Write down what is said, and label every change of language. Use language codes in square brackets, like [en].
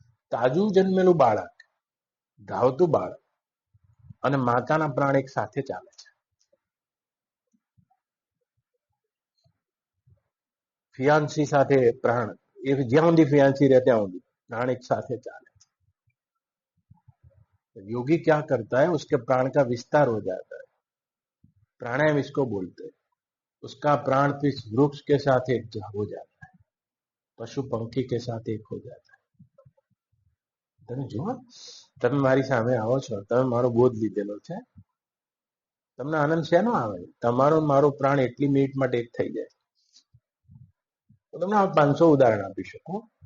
[gu] તાજું જન્મેલું બાળક, ધાવતું બાળક અને માતાના પ્રાણ એક સાથે ચાલે છે। ફિયાન્સી સાથે પ્રાણ, એક જ્યાં સુધી ફિયાન્સી રહે ત્યાં સુધી [hi] प्राण एक साथ चाले। योगी क्या करता है, उसके प्राण का विस्तार हो जाता है, प्राणायाम इसको बोलते हैं। उसका प्राण इस वृक्ष के साथ एक हो जाता है, पशु पंखी के साथ एक हो जाता है। [gu] તમે જુઓ, તમે મારી સામે આવો છો, તમે મારો બોધ લીધેલો છે, તમને આનંદ શેનો આવે? તમારો મારો પ્રાણ એટલી મિનિટ માટે એક થઈ જાય। તો તમને 500 ઉદાહરણ આપી શકું।